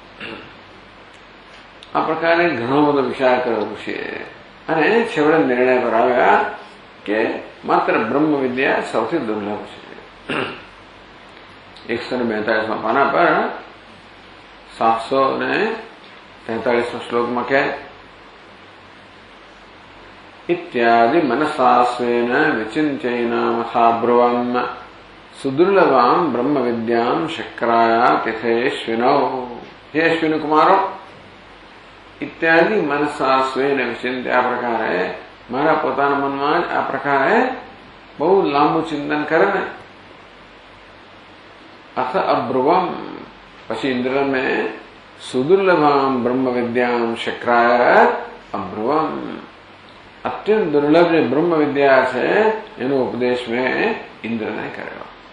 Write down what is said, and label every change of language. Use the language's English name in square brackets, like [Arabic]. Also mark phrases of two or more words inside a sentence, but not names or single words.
[Gujarati] આ પ્રકારે ઘણો બધો વિચાર કર્યો છે અને છેવટે નિર્ણય પર આવ્યા કે માત્ર બ્રહ્મ વિદ્યા સૌથી દુર્લભ છે. 142 પાના પર 743 શ્લોકમાં કે [Sanskrit] इत्यादि मनसा स्वेन विचिन्त्यैनामथा ब्रुवम् सुदुर्लभां ब्रह्म विद्यां शक्राया तिथेश्विनौ. हे अश्विन कुमारो, इत्यादि मनसा स्वेन विचिन्त्य. [Gujarati] આ પ્રકારે મારા પોતાના મનમાં જ આ પ્રકારે બહુ લાંબુ ચિંતન કરે ને [Sanskrit] અથ અબ્રુવમ. [Gujarati] પછી ઇન્દ્રને [Sanskrit] સુદુર્લભામ બ્રહ્મ વિદ્યામ શક્રાય અબ્રુવમ. [Gujarati] અત્યંત દુર્લભ જે બ્રહ્મ વિદ્યા છે એનો ઉપદેશ મેં ઇન્દ્રને કર્યો.